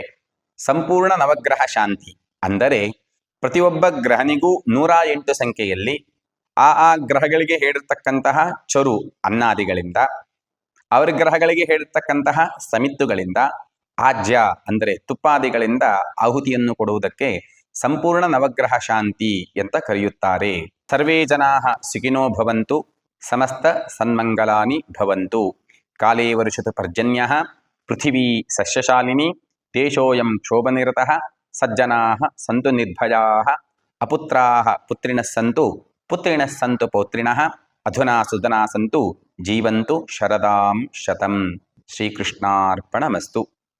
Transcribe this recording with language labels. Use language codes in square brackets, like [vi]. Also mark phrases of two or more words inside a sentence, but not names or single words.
[kn] ಸಂಪೂರ್ಣ ನವಗ್ರಹ ಶಾಂತಿ ಅಂದರೆ ಪ್ರತಿಯೊಬ್ಬ ಗ್ರಹನಿಗೂ 108 ಸಂಖ್ಯೆಯಲ್ಲಿ ಆ ಗ್ರಹಗಳಿಗೆ ಹೇಳಿರ್ತಕ್ಕಂತಹ ಚರು ಅನ್ನಾದಿಗಳಿಂದ, ಅವರ ಗ್ರಹಗಳಿಗೆ ಹೇಳಿರ್ತಕ್ಕಂತಹ ಸಮಿತ್ತುಗಳಿಂದ, ಆಜ್ಯ ಅಂದರೆ ತುಪ್ಪಾದಿಗಳಿಂದ ಆಹುತಿಯನ್ನು ಕೊಡುವುದಕ್ಕೆ ಸಂಪೂರ್ಣ ನವಗ್ರಹ ಶಾಂತಿ ಅಂತ ಕರೆಯುತ್ತಾರೆ. [sa] ಸರ್ವೇ ಜನಾಃ ಸುಖಿನೋ ಭವಂತು, ಸಮಸ್ತ ಸನ್ಮಂಗಲಾನಿ ಭವಂತು, ಕಾಲೇ ವರ್ಷತು ಪರ್ಜನ್ಯಃ, ಪೃಥಿವೀ ಸಸ್ಯಶಾಲಿನಿ, ದೇಶೋಯಂ ಕ್ಷೋಭನಿರತಃ, ಸಜ್ಜನಾಃ ಸಂತು ನಿರ್ಭಯಾಃ, ಅಪುತ್ರಾಃ ಪುತ್ರಿಣಃ ಸಂತು, ಪುತ್ರಿಣಃ ಸಂತು ಪೌತ್ರಿಣಃ, ಅಧುನಾ ಸುಧನಾ ಸಂತು, ಜೀವಂತು ಶರದಾಂ ಶತಂ. ಶ್ರೀಕೃಷ್ಣಾರ್ಪಣಮಸ್ತು.